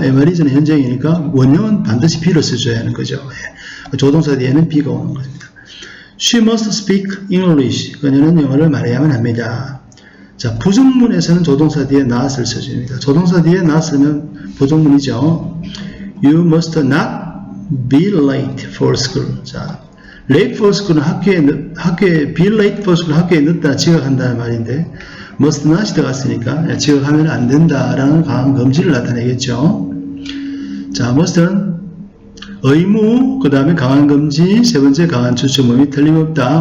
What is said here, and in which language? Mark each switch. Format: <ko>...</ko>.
<ko>MRIs는 현재형이니까 원형은 반드시 be를 써줘야 하는 거죠. 조동사 뒤에는 be가 오는 것입니다.</ko> <en>She must speak English.</en> <ko>그녀는 영어를 말해야만 합니다. 자, 부정문에서는 조동사 뒤에 not을 써줍니다. 조동사 뒤에 not 쓰면 부정문이죠.</ko> <en>You must not be late for school.</en> <ko>자,</ko> <en>late for school</en> <ko>은 학교에</ko> <en>be late for school</en> <ko>학교에 늦다 지각한다는 말인데 must not이 들어갔으니까 지각하면 안 된다라는 강한 금지를 나타내겠죠. 자, must는 의무, 그 다음에 강한 금지, 세 번째 강한 추측문이 틀림없다.</ko>